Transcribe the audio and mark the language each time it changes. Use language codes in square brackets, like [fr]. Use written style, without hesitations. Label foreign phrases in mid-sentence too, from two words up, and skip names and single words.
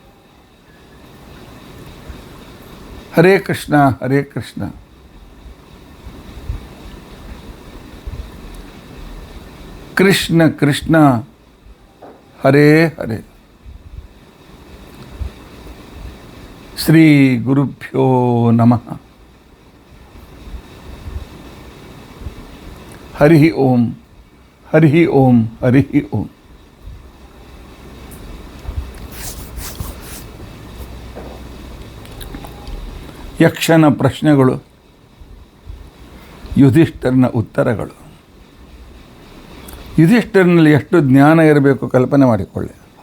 [sa] ಹರೇ ಕೃಷ್ಣ ಕೃಷ್ಣ ಕೃಷ್ಣ ಹರೇ ಹರೇ. ಶ್ರೀ ಗುರುಭ್ಯೋ ನಮಃ. ಹರಿ ಓಂ, ಹರಿ ಓಂ, ಹರಿ ಓಂ. [kn] ಯಕ್ಷನ ಪ್ರಶ್ನೆಗಳು, ಯುಧಿಷ್ಠಿರನ ಉತ್ತರಗಳು. ಯುಧಿಷ್ಠಿರನಲ್ಲಿ ಎಷ್ಟು ಜ್ಞಾನ ಇರಬೇಕು ಕಲ್ಪನೆ ಮಾಡಿಕೊಳ್ಳಿ.